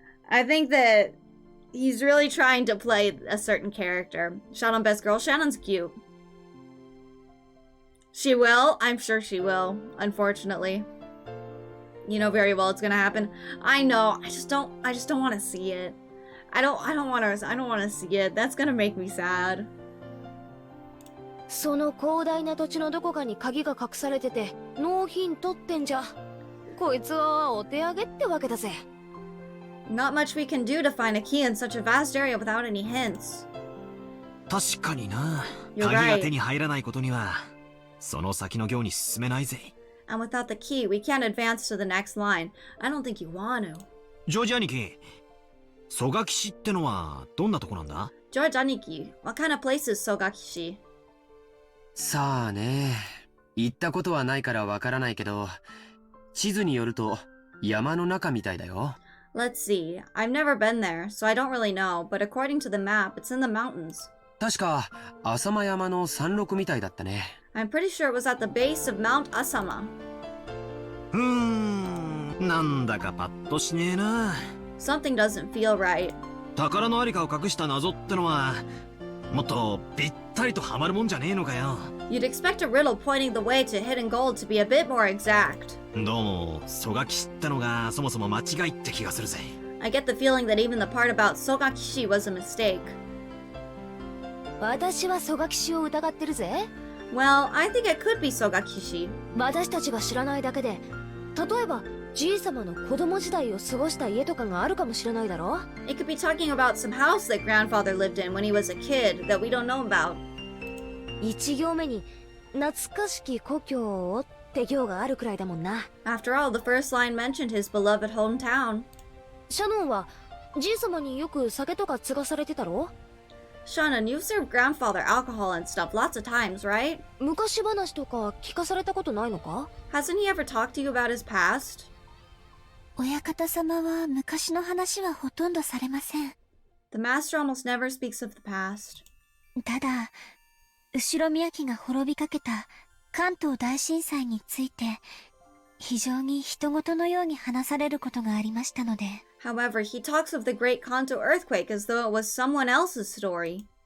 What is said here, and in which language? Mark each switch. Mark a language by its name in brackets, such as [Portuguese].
[English] I think that he's really trying to play a certain character. Shannon best girl. Shannon's cute. She will? I'm sure she will, unfortunately. You know very well it's gonna happen. I know. I just don't want to see it. I don't want to see it. That's gonna make me sad. [Japanese] その広大な土地のどこかに鍵が隠されててノーヒントってんじゃ、こいつはお手上げってわけだぜ。 [English] Not much we can do to find a key in such a vast area without any hints. [Japanese] 確かにな。 [English] You're [Japanese] 鍵が [English] right. [Japanese] 手に入らないことには、その先の行に進めないぜ。 [English] And without the key, we can't advance to the next line. I don't think you want to. [Japanese] ジョージ兄貴、蘇我岸ってのはどんなとこなんだ？ [English] George Aniki, what kind of place is Sogakishi? [Japanese] さあね、行ったことはないからわからないけど、地図によると山の中みたいだよ。 [English] Let's see. I've never been there, so I don't really know, but according to the map, it's in the mountains. [Japanese] 確か浅間山の山麓みたいだったね。 [English] I'm pretty sure it was at the base of Mount Asama. [Japanese] なんだかパッとしねえな。 [English] Something doesn't feel right. [Japanese] 宝のありかを隠した謎ってのはもっとぴったりとはまるもんじゃねえのかよ。 [English] You'd expect a riddle pointing the way to hidden gold to be a bit more exact. [Japanese] どうも蘇我騎士ってのがそもそも間違いって気がするぜ。 [English] I get the feeling that even the part about Sogakishi was a mistake. [Japanese] 私は蘇我騎士を疑ってるぜ。 [English] Well, I think it could be Sogakishi. [Japanese] 私たちが知らないだけで、例えばじいさまの子供時代を過ごした家とかがあるかもしれないだろ。 [English] It could be talking about some house that grandfather lived in when he was a kid that we don't know about. [Japanese] 一行目に懐かしき故郷をって行があるくらいだもんな。 [English] After all, the first line mentioned his beloved hometown. [Japanese] シャノンはじいさまによく酒とか継がされてたろ。 [English] Shannon, you've served grandfather alcohol and stuff lots of times, right? [Japanese] 昔話とか聞かされたことないのか。 [English] Hasn't he ever talked to you about his past? [Japanese] 親方様は昔の話はほとんどされません。 [English] The master almost never speaks of the past. [Japanese] ただ、後宮家が滅びかけた関東大震災について、非常に人事のように話されることがありましたので。 [English] However, he talks of the Great Kanto earthquake as though it was someone else's story.